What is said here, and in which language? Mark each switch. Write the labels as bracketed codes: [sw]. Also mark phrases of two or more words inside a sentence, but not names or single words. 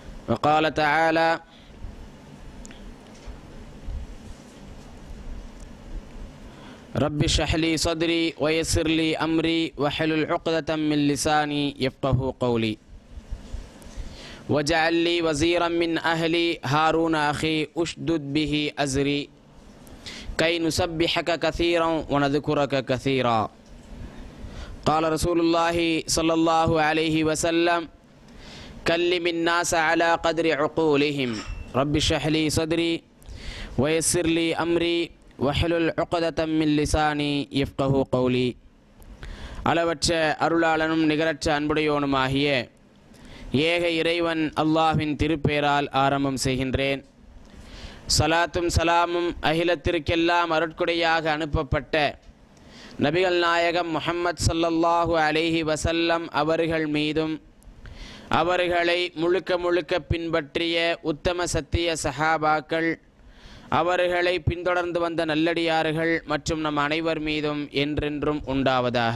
[ar] وقال تعالى: رب اشرح لي صدري ويسر لي أمري واحلل عقدة من لساني يفقهوا قولي واجعل لي وزيرا من أهلي هارون أخي أشدد به أزري كي نسبحك كثيرا ونذكرك كثيرا. قال رسول الله صلى الله عليه وسلم: كلم الناس على قدر عقولهم رب اشرح لي صدري ويسر لي أمري واحلل عقدة من لساني يفقهوا قولي. [ta] அளவற்ற அருளாளனும் நிகரற்ற அன்புடையோனுமாகிய ஏக இறைவன் அல்லாஹ்வின் திருப்பெயரால் ஆரம்பம் செய்கின்றேன். சலாத்தும் சலாமும் அகிலத்திற்கெல்லாம் அருட்கொடையாக அனுப்பப்பட்ட நபிகள் நாயகம் முஹம்மத் [ar] صلى الله عليه وسلم [ta] அவர்கள் மீதும் அவர்களை முழுக்க முழுக்க பின்பற்றிய உத்தம சத்திய சஹாபாக்கள், அவர்களை பின்தொடர்ந்து வந்த நல்லடியார்கள் மற்றும் நம் அனைவர் மீதும் என்றென்றும் உண்டாவதாக.